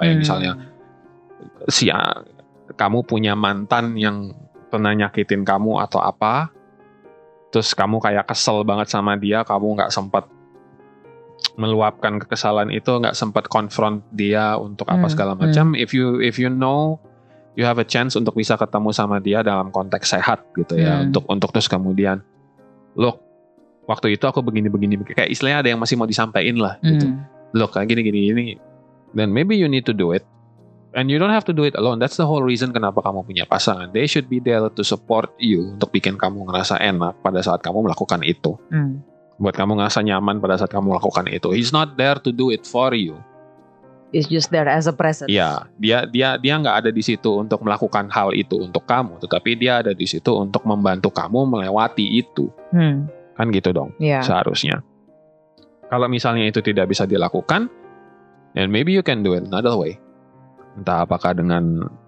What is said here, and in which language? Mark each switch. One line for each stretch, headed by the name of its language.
Indonesian: Kayak misalnya kamu punya mantan yang pernah nyakitin kamu atau apa, terus kamu kayak kesel banget sama dia, kamu nggak sempat meluapkan kekesalan itu, nggak sempat confront dia untuk apa segala macam.
English: If you know you have a chance
Indonesian: untuk bisa ketemu sama dia dalam konteks sehat gitu ya, untuk terus kemudian,
English: look,
Indonesian: waktu itu aku begini kayak istilahnya ada yang masih mau disampaikan lah gitu.
English: Look,
Indonesian: kayak gini,
English: then maybe you need to do it, and you don't have to do it alone. That's the whole reason
Indonesian: kenapa kamu punya pasangan.
English: They should be there to support you,
Indonesian: untuk bikin kamu ngerasa enak pada saat kamu melakukan itu. Buat kamu ngerasa nyaman pada saat kamu melakukan itu.
English: He's not there to do it for you. He's just there as a presence.
Indonesian: Ya, dia nggak ada di situ untuk melakukan hal itu untuk kamu, tetapi dia ada di situ untuk membantu kamu melewati itu. Kan gitu dong, seharusnya. Kalau misalnya itu tidak bisa dilakukan,
English: then maybe you can do it another way.
Indonesian: Entah apakah dengan